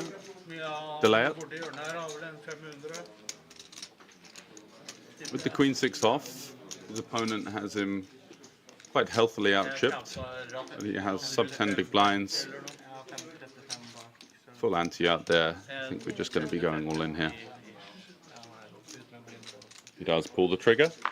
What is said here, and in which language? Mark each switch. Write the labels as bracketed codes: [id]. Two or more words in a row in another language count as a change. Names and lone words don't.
[nl] Ja, De Leijert. voor deur. [sv] Nej, har väl en 500. [en] With the queen six off, his opponent has him quite healthily out-chipped. But he has sub-10 big blinds. Full ante out there. I think we're just going to be going all in here. He does pull the trigger.